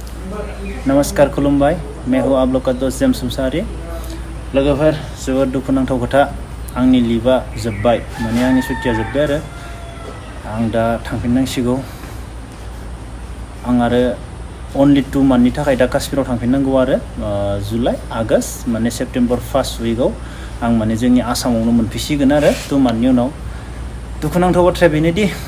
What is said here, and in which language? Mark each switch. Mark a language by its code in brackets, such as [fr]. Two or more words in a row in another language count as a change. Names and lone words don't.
[brx] नमस्कार खुलुमबाय [hi] मैं हूँ आप लोग का दोस्त [brx] जेम्स मुसाहारि लोगोफोर जोबोद दुखुनांथाव खोथा आंनि लिभा जोब्बाय माने आंनि सुट्टिया जोब्बाय आरो आं दा थांफिननांसिगौ आं आरो अनलि 2 मान्थनि थाखाय दा काश्मीराव थांफिननांगौ आरो जुलाइ आगष्ट माने सेप्टेम्बर फार्स्ट उइकआव आं माने जोंनि आसामावनो मोनफैसिगोन आरो 2 मान्थनि उनाव दुखुनांथाव बाथ्राया बेनोदि